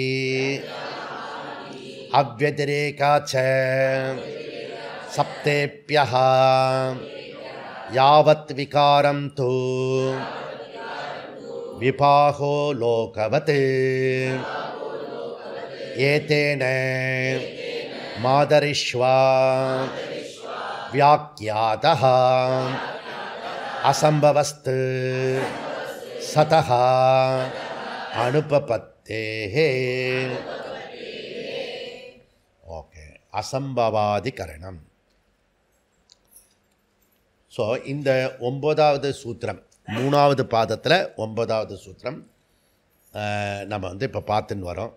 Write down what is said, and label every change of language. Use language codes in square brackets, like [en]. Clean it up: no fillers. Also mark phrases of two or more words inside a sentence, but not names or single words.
[sa] अव्यतिरेका च सप्तेभ्यः यावत् विकारं तु विपाहो लोकवत् एतेन मादरिष्वा व्याख्यातः असंभवस्तु सतः अनुपपत्तेः. [ta] ஓகே, அசம்பவாதிகரணம். ஸோ இந்த 9வது சூத்திரம் 3வது பாதத்தில் 9வது சூத்திரம் நம்ம இப்போ பார்த்துன்னு வரோம்.